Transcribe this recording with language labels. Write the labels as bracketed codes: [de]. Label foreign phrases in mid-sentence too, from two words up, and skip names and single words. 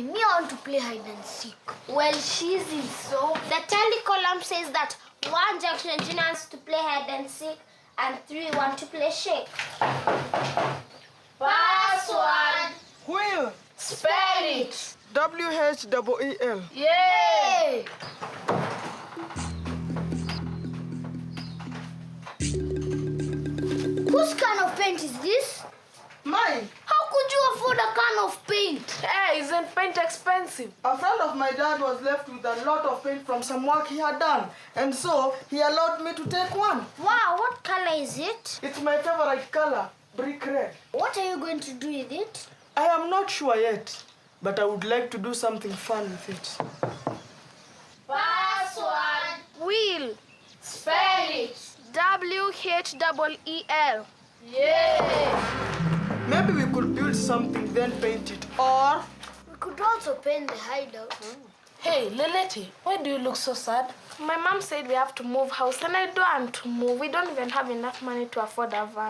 [en] Me, I want to play hide and seek. Well, she's in so. The telecolumn says that 1 Junction Junior wants to play hide and seek and 3 want to play shake. Password. Wheel. Spell it. W-H-E-E-L. Yay! Whose can of paint is this? Mine. How could you afford a can of paint? Hey, isn't paint expensive? A friend of my dad was left with a lot of paint from some work he had done. And so, he allowed me to take one. Wow, what color is it? It's my favorite color, brick red. What are you going to do with it? I am not sure yet, but I would like to do something fun with it. Password. Wheel. Spell it. W-H-E-E-L. Yay! Maybe we could build something, then paint it. Or... We could also paint the hideout. Hey, Leleti, why do you look so sad? My mom said we have to move house and I don't want to move. We don't even have enough money to afford a van.